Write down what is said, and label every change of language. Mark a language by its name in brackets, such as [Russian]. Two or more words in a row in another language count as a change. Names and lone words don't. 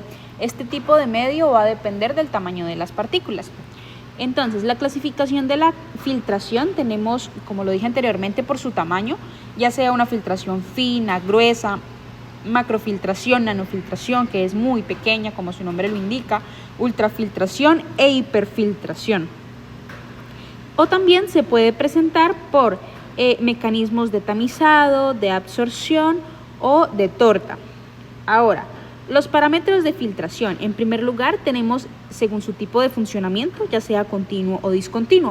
[Spanish] Este tipo de medio va a depender del tamaño de las partículas. Entonces, la clasificación de la filtración tenemos, como lo dije anteriormente, por su tamaño, ya sea una filtración fina, gruesa, macrofiltración, nanofiltración, que es muy pequeña, como su nombre lo indica, ultrafiltración e hiperfiltración. O también se puede presentar por mecanismos de tamizado, de absorción o de torta. Ahora, los parámetros de filtración. En primer lugar, tenemos según su tipo de funcionamiento, ya sea continuo o discontinuo.